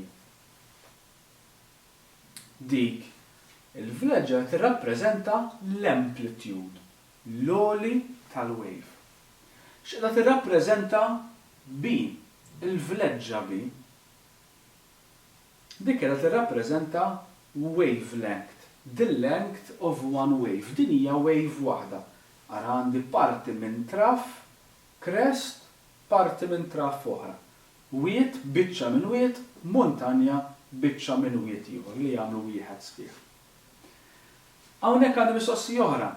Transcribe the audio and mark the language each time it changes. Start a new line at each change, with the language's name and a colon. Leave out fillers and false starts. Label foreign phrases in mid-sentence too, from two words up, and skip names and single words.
Maltese: Dik il-vleġġa tirrappreżenta l-amplitude, l-għoli tal-wave. X'qed tirrappreżenta B, il-vleġġa B. Dik qiegħda tirrappreżenta wavelength,
English: the length of one wave.
Maltese: Din hija wave waħda. Ara għandi parti minn traf, crest, parti minn traf oħra. Wiet, biċċa minn wiet, montanja, biċċa minn wiet ieħor li jagħmlu wieħed sħiħ. Hawnhekk għandi mistoqsija oħra.